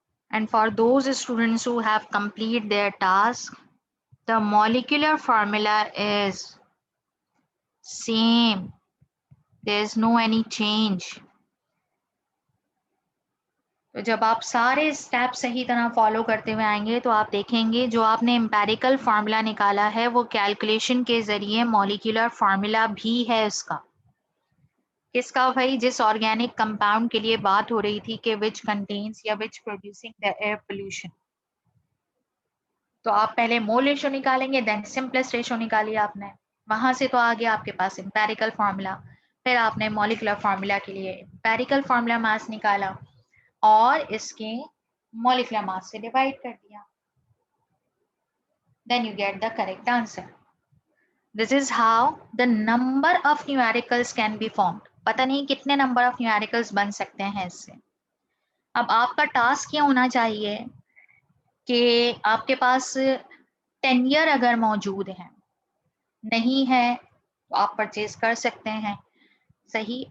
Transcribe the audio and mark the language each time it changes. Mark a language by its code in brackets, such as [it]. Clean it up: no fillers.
[en] And for those students who have completed their task, the molecular formula is same. There is no any change. [hi] तो जब आप सारे step सही तरह follow करते हुए आएंगे तो आप देखेंगे जो आपने एम्पेरिकल फार्मूला निकाला है वो कैलकुलेशन के जरिए मॉलिक्यूलर फार्मूला भी है उसका. किसका भाई? जिस ऑर्गेनिक कंपाउंड के लिए बात हो रही थी कि विच कंटेन्स या [en] Which producing the air pollution. [hi] तो आप पहले मोल रेशो निकालेंगे, देन सिंपलेस्ट रेशो निकालिए आपने, वहां से तो आ गया आपके पास एम्पेरिकल फार्मूला. फिर आपने मॉलिक्यूलर फार्मूला के लिए एम्पेरिकल फार्मूला मास निकाला और इसके मॉलिक्यूलर मास से डिवाइड कर दिया. [en] Then you get the correct answer. This is how the number of numericals can be formed. [hi] पता नहीं कितने नंबर ऑफ न्यूमेरिकल्स बन सकते हैं इससे। अब आपका टास्क ये होना चाहिए कि आपके पास टेन्योर अगर मौजूद है, नहीं है तो आप परचेज कर सकते हैं, सही।